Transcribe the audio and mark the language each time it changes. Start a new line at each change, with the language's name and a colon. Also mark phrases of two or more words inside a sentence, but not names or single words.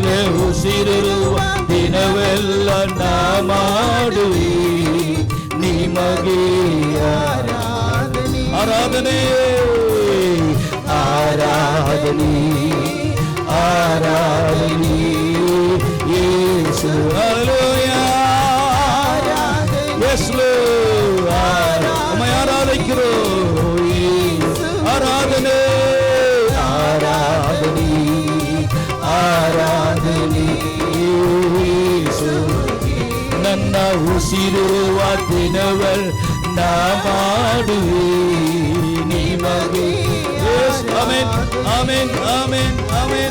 Kannada: ಉಸಿರಿರುವ ದಿನವೆಲ್ಲ ನಾ ಮಾಡುವೆ ನಿಮಗೆ ಆರಾಧನೆ. ಆರಾಧನೆ ಆರಾಧನೆ ಆರಾಧನೆ ಯೇಸು. ಹಲ್ಲೆಲೂಯಾ. ಯೇಸು ஆராதிக்கிறோம்.
Tamil: ஆராதனை ஆராதனை
Kannada: ಆರಾಧನೆ ನನ್ನ ಉಸಿರುವ ದಿನವೆಲ್ಲ ನಾ ಮಾಡುವೆ ನಿಮಗೆ. ಆಮೆನ್ ಆಮೆನ್ ಆಮೆನ್ ಆಮೆನ್.